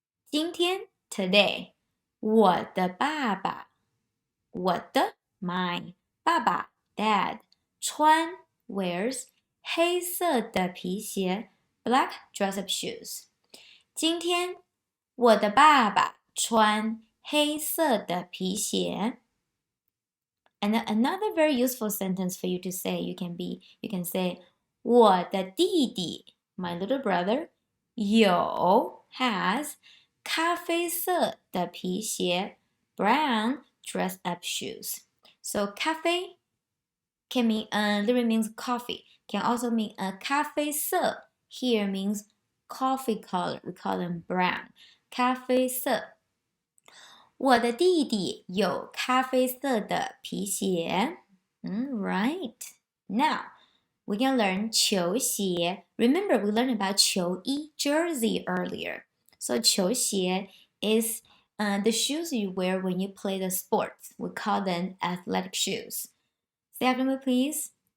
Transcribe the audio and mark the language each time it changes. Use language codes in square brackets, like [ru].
[zh] 今天 today 我的爸爸 my 爸爸 dad 穿 wears 黑色的皮鞋 [en] black dress up shoes [zh] 今天我的爸爸穿黑色的皮鞋。 [en] And then another very useful sentence for you to say, you can say [zh] 我的弟弟 [en] my little brother 有 has [zh] 咖啡色的皮鞋 [en] brown dress up shoes. So 咖啡 can mean literally means coffee, can also mean 咖啡色 here means coffee color, we call them brown. [zh] 咖啡色我的弟弟有咖啡色的皮鞋。 [en] Right. Now, we're going to learn 球鞋. Remember, we learned about 球衣 jersey earlier. So 球鞋 is the shoes you wear when you play the sports. We call them athletic shoes. Say after me, please.